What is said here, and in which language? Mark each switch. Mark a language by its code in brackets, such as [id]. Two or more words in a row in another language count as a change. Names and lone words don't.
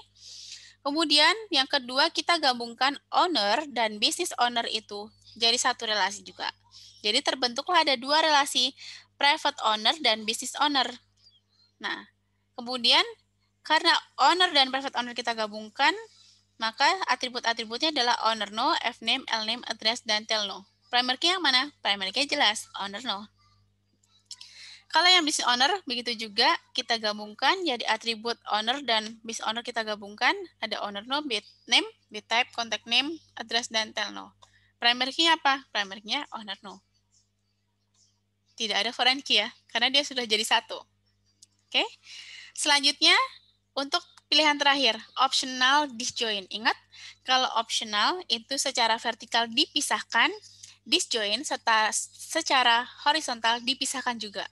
[id] Kemudian yang kedua kita gabungkan owner dan business owner itu jadi satu relasi juga. Jadi terbentuklah ada dua relasi, [en] private owner [id] dan [en] business owner. [id] Nah, kemudian karena owner dan [en] private owner [id] kita gabungkan, maka atribut-atributnya adalah [en] owner no, fname, lname, address, [id] dan [en] tel no. Primary key [id] yang mana? [en] Primary key [id] jelas, [en] owner no. [id] Kalau yang [en] business owner, [id] begitu juga kita gabungkan jadi atribut owner dan [en] business owner [id] kita gabungkan, ada [en] owner no, bit name, bit type, contact name, address, [id] dan [en] tel no. Primary key [id] apa? [en] Primary key owner no. [id] Tidak ada [en] foreign key [id] ya, karena dia sudah jadi satu. Oke. Selanjutnya, untuk pilihan terakhir, [en] optional disjoint. [id] Ingat, kalau optional itu secara vertikal dipisahkan, disjoint secara horizontal dipisahkan juga.